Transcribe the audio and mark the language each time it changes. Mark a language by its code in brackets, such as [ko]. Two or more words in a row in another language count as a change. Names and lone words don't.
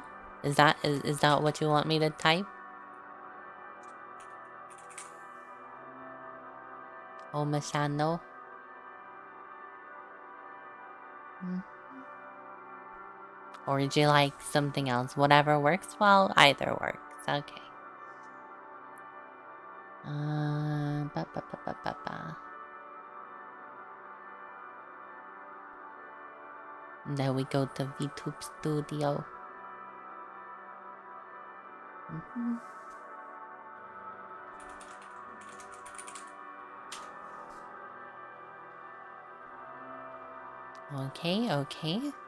[en] Is that what you want me to type? Omashano? Or would you like something else? Whatever works well, either works. Okay. Ba, ba, ba, ba, ba, ba. And then we go to VTube Studio. Okay, okay.